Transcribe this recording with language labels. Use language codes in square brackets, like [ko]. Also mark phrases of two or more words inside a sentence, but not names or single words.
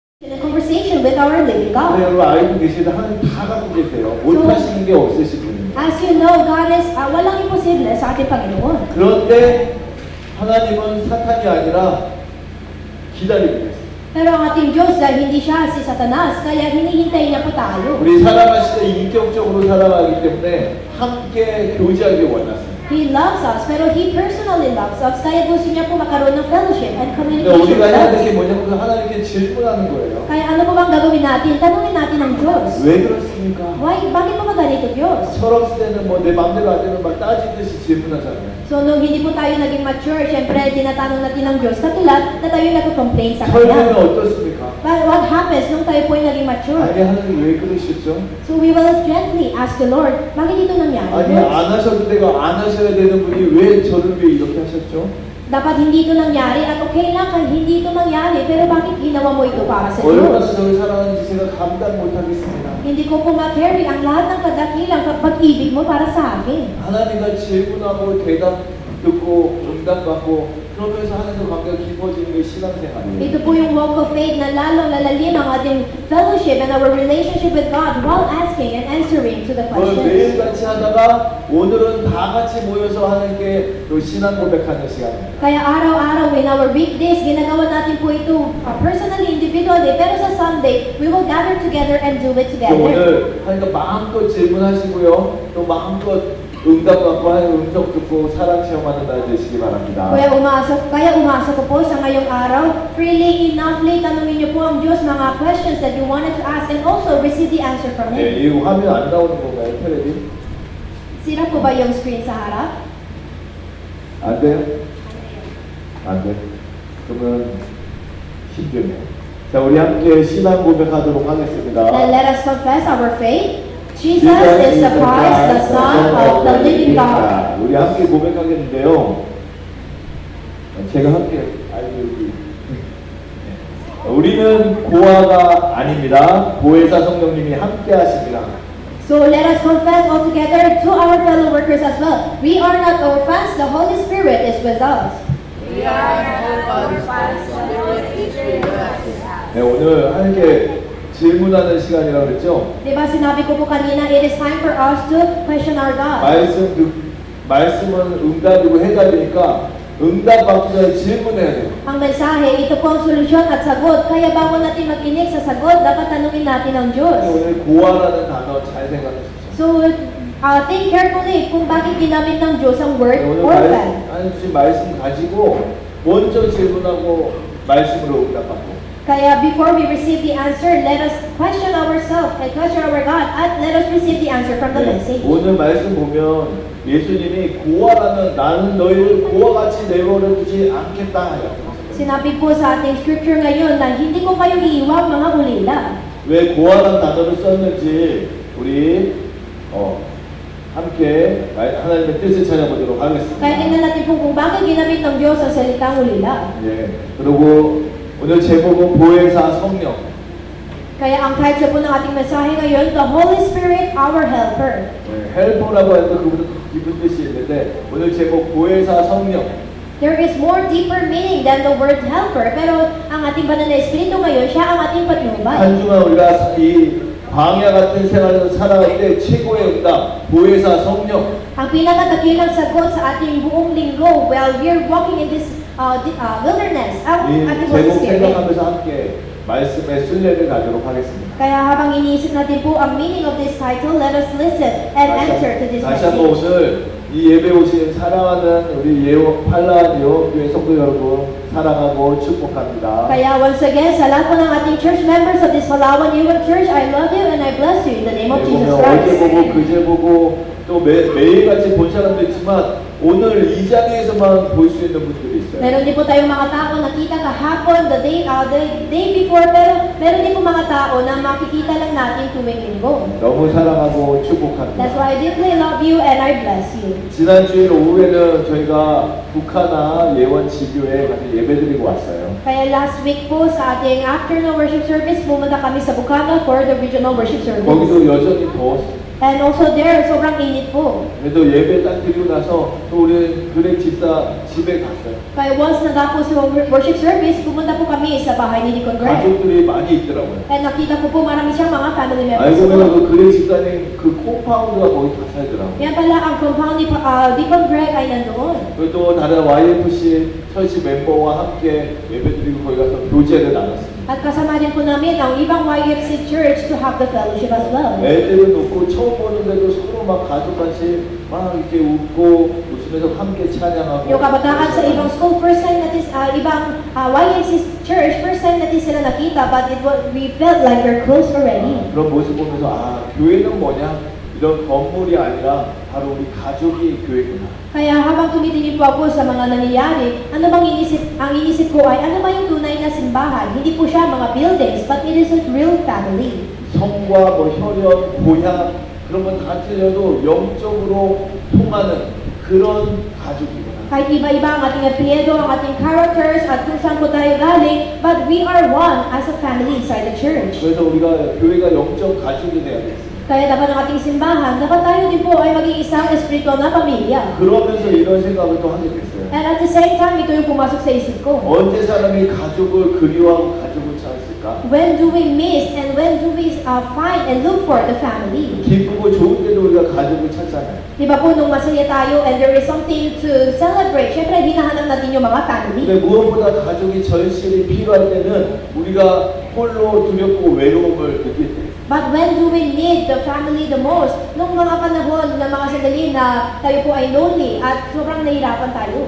[en] In a conversation with our living [ko] 네, [en] God. [ko] 여러분 알고 계시다 하나님 다 갖고 계세요. 못하시는 게 없으신 분입니다. [en] As you know, God is [tl] walang imposible sa ating Panginoon. [ko] 그런데 하나님은 사탄이 아니라 기다리고 계세요. [tl] Pero ang ating Diyos, dahil hindi siya si Satanas, kaya hinihintay niya po tayo. [ko] 우리 살아가실 때 인격적으로 살아가기 때문에 함께 교제하기 원하세요. [en] He loves us, [tl] pero He personally [en] loves us, [tl] kaya gusto niya po magkaroon ng fellowship and [ko] 근데 [en] communication [ko] 우리가 [en] with [ko] 해야 될 게 [en] us. [ko] 뭐냐면 하나님께 질문하는 거예요. [tl] Kaya ano po bang gagawin natin? Tanungin natin ang Diyos. [ko] 왜 그렇습니까? [tl] Bakit po ba ganito, Diyos? [ko] 철없을 때는 뭐 내 마음대로 안 되면 막 따지듯이 질문하잖아요. [tl] So, nung hindi po tayo naging mature, syempre, tinatanong natin ng Diyos, katulad na tayo nagko-complain sa [ko] 설명은 [tl] Kanya. [ko] 어떻습니까? [en] But what happens [tl] nung tayo po ay naging mature? [ko] 아니 하나님 왜 그러셨죠? [en] So, we will gently ask the Lord, [tl] bakit ito nangyari, [ko] 아니 [tl] Diyos? [ko] 안 하셔도 되고 안 하셔야 되는 분이 왜 저를 위해 이렇게 하셨죠? [tl] Dapat hindi ito nangyari at okay lang kahit hindi ito mangyari, pero bakit ginawa mo ito para sa [ko] 얼마나 [tl] Diyos? [ko] 저를 사랑하는지 제가 감당 못하겠습니다. [tl] Hindi ko po ma-carry ang lahat ng kadakilang pag-ibig mo para sa akin. [ko] 하나님과 질문하고 대답 듣고 응답받고 그러면서 하나님과 관계가 깊어지는 게 신앙생활이에요. [tl] Ito po yung [en] walk of faith [tl] na lalong lalalim ang ating [en] fellowship and our relationship with God while asking and answering to the [ko] 그걸 [en] questions. [ko] 매일같이 하다가 오늘은 다 같이 모여서 하나님께 또 신앙 고백하는 시간입니다. [tl] Kaya araw-araw [en] in our weekdays, [tl] ginagawa natin po ito [en] personally, individually, [tl] pero sa [en] Sunday, we will gather together and do it [ko] 또 [en] together. [ko] 오늘 하니까 마음껏 질문하시고요. 또 마음껏 응답받고 하는 음성 듣고 사랑 체험하는 날 되시기 바랍니다. [tl] Kaya umasa ko po sa ngayong araw, [en] freely, enoughly, [tl] tanungin niyo po ang Diyos mga [en] questions that you wanted to ask and also receive the answer from [ko] 네, [en] Him. [ko] 이 화면 안 나오는 건가요, 테레비? Sira po ba yung screen sa harap? 안 돼요? 안 돼. 그러면 힘드네요. 자, 우리 함께 신앙 고백하도록 하겠습니다. [en] Then let us confess our faith. Jesus is the Christ, the Son of the living God. [ko] 우리 함께 고백하겠는데요. 제가 함께 여기. 우리는 고아가 아닙니다. 보혜사 성령님이 함께 하십니다. [en] So let us confess all together to our fellow workers as well. We are not orphans, the Holy Spirit is with us. We are not orphans, the Holy Spirit is with us. [ko] 네, 오늘 함께 질문하는 시간이라고 그랬죠? [tl] Diba sinabi ko po kanina, [en] it is time for us to question our God. [ko] 말씀은 응답이고 해답이니까 응답받기 전에 질문해야 돼요. [tl] Ang mensahe, ito po ang solusyon at sagot. Kaya bago natin makinig sa sagot, dapat tanungin natin ang Diyos. [ko] 오늘 고아라는 단어 잘 생각해 주세요. [en] So, think carefully [tl] kung bakit ginamit ng Diyos ang word [ko] 오늘 [en] orphan. [ko] 주신 말씀 가지고 먼저 질문하고 말씀으로 응답받고. [en] Kaya before we receive the answer, let us question ourselves and question our God at let us receive the answer from the message. [ko] 오늘 말씀 보면 예수님이 고아라면 나는 너희를 고아같이 내버려 두지 않겠다. [tl] Sinabi po sa ating scripture ngayon na hindi ko kayo iiwang mga ulila. [ko] 왜 고아라는 단어를 썼는지 우리 함께 하나님의 뜻을 찾아보도록 하겠습니다. [tl] Kaya tingnan natin po kung bakit ginamit ng Diyos ang salitang ulila. [ko] 예. 그리고 오늘 제목은 보혜사 성령. [tl] Kaya ang title po ng ating mensahe ngayon, [en] The Holy Spirit, Our Helper. [ko] 네, 헬퍼라고 해도 그보다 더 깊은 뜻이 있는데 오늘 제목 보혜사 성령. [en] There is more deeper meaning than the word helper. [tl] Pero ang ating banal na espiritu ngayon, siya ang ating patnubay. [ko] 한 주간 우리가 이 광야 같은 생활을 살아갈 때 최고의 응답 보혜사 성령. [tl] Ang pinakatakilang sagot sa ating buong linggo [en] while we're walking in this wilderness, [tl] ang [ko] 이 [tl] ating Holy [ko] 제목 [en] Spirit. [ko] 생각하면서 함께 말씀의 순례를 가도록 하겠습니다. [tl] Kaya habang iniisip natin po ang [en] meaning of this title, let us listen and answer to this [ko] 다시 한번 [en] message. [ko] 오늘 이 예배 오신 사랑하는 우리 팔라한 예원교회 성도 여러분 사랑하고 축복합니다. [en] Kaya once again, [tl] sa lahat po ng ating [en] church members of this Palawan Youth Church, I love you and I bless you in the name of Jesus [ko] 보면 어제 [en] Christ. [ko] 보고 그제 보고 또 매일같이 본 사람도 있지만 오늘 이 자리에서만 볼 수 있는 분들이 있어요. [tl] Meron din po tayong mga tao nakita kahapon, [en] the day before, [tl] pero meron din po mga tao na makikita lang natin tuwing linggo. [ko] 너무 사랑하고 축복합니다. [en] That's why I deeply love you and I bless you. [ko] 지난 주일 오후에는 저희가 북한아 예원 지교에 같이 예배드리고 왔어요. [en] Kaya last week [tl] po sa ating [en] afternoon worship service, [tl] pumunta kami sa [en] Bukana for the regional worship service. [ko] 거기도 여전히 [en] And also there, [tl] sobrang init po. [ko] 그래도 예배 딱 드리고 나서 또 우리 그렉 집사 집에 갔어요. [tl] Kaya once natapos yung [en] worship service, [tl] pumunta po kami sa bahay ni Deacon Greg. [ko] 가족들이 많이 있더라고요. [tl] And nakita ko po marami siyang mga [en] family members [ko] 알고 보면 [tl] po. [ko] 그 그렉 집사님 그 콤파운드가 거기 다 살더라고요. [tl] Yan pala ang compound ni Deacon Greg ay nandoon. [ko] 그리고 또 다른 YFC 철치 멤버와 함께 예배드리고 거기 가서 교제를 나눴습니다. [tl] At kasama din po namin ang ibang YFC church [en] to have the fellowship as well. [ko] 애들은 웃고 처음 보는데도 서로 막 가족같이 막 이렇게 웃고 웃으면서 함께 찬양하고. [tl] Yung kabataan sa ibang school, [en] first time [tl] natin, ibang YFC church, [en] first time [tl] natin sila nakita, [en] but we felt like we're close already. [ko] 그런 모습 보면서 아 교회는 뭐냐? 이런 건물이 아니라 바로 우리 가족이 교회구나. [tl] Kaya habang tumitingin po ako sa mga nangyayari, ano bang ang inisip ko ay ano ba yung tunay na simbahan? Hindi po siya mga [en] buildings, but it is a real family. [ko] 성과 뭐 혈연, 고향 그런 건 다 틀려도 영적으로 통하는 그런 가족이구나. [tl] Kahit iba-iba ang ating apelyido, ang ating characters, at kung saan po tayo galing, [en] but we are one as a family inside the church. [ko] 그래서 우리가 교회가 영적 가족이 돼야겠습니다. [tl] Kaya dapat ang ating simbahan, dapat tayo din po ay maging isang espiritual na pamilya. [ko] 그러면서 이런 생각을 또 하게 됐어요. [en] And at the same time, [tl] ito yung pumasok sa isip ko. [ko] 언제 사람이 가족을 그리워하고 가족을 찾았을까? [en] When do we miss and when do we find and look for the family? [ko] 기쁘고 좋은 때도 우리가 가족을 찾잖아요. [tl] Di ba po nung masaya tayo [en] and there is something to celebrate, [tl] syempre hinahanap natin yung mga family. [ko] 근데 무엇보다 가족이 절실히 필요할 때는 우리가 홀로 두렵고 외로움을 느낄 때. [en] But when do we need the family the most? [tl] Nung mga panahon na mga sandali na tayo po ay lonely at sobrang nahihirapan tayo.